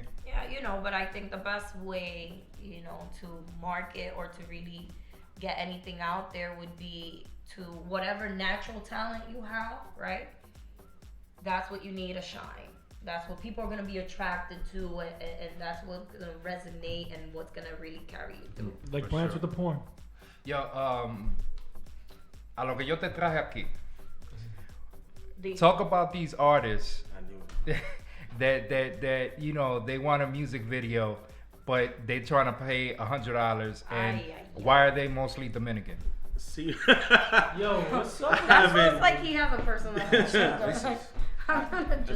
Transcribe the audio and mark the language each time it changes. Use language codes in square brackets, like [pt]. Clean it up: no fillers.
[en] Yeah, you know, but I think the best way, you know, to market or to really get anything out there would be to whatever natural talent you have, right? That's what you need to shine. That's what people are going to be attracted to, and that's what's going to resonate and what's going to really carry you through. Like brands with the porn. [es] Yo, a lo que yo te traje aquí. [en] Talk about these artists that you know, they want a music video, but they trying to pay $100, and why are they mostly Dominican? See, yo, what's up? That sounds like he has a personal